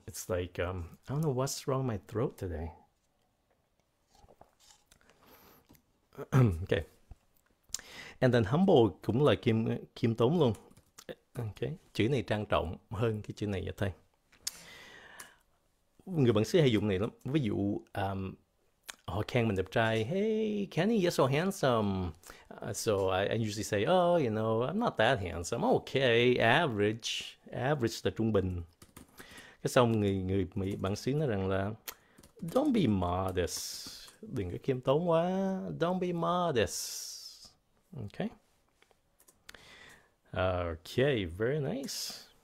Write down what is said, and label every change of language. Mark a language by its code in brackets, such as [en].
[en] It's like I don't know what's wrong with my throat today. Okay. [vi] And then humble cũng là khiêm tốn luôn. Okay. Chữ này trang trọng hơn cái chữ này vậy thôi. Người bản xứ hay dùng này lắm. Ví dụ họ khen mình đẹp trai. [en] Hey, Kenny, you're so handsome. So I usually say, oh, you know, I'm not that handsome. I'm okay, average. Average [vi] là trung bình. Cái xong người Mỹ bản xứ nói rằng là [en] don't be modest. [vi] Đừng có khiêm tốn quá. [en] Don't be modest. [vi] Okay. [en] Okay, very nice.